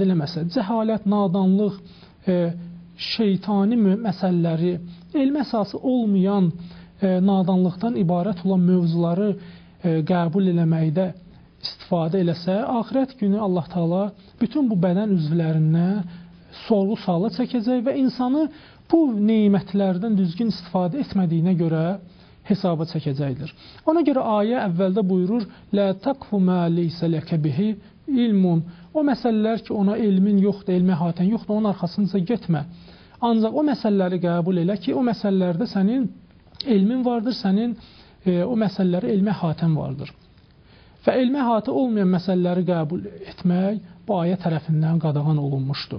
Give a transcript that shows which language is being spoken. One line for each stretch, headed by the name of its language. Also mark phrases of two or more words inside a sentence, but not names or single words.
Azerbaijani: eləməsə, cəhalət, nadanlıq, şeytani məsələləri, elm əsası olmayan nadanlıqdan ibarət olan mövzuları qəbul eləməkdə istifadə eləsə, axirət günü Allah Taala bütün bu bədən üzvlərindən sorğu-suala çəkəcək və insanı bu nemətlərdən düzgün istifadə etmədiyinə görə hesaba çəkəcəkdir. Ona görə ayə əvvəldə buyurur:
Arabic: لا تقف ما ليس لك به علم.
Azerbaijani: O məsələlər ki, ona elmin yoxdur, elmi əhatən yoxdur, onun arxasınca getmə. Ancaq o məsələləri qəbul elə ki, o məsələlərdə sənin elmin vardır, sənin o məsələləri elmi əhatən vardır. Və elmi əhatə olmayan məsələləri qəbul etmək bu ayə tərəfindən qadağan olunmuşdur.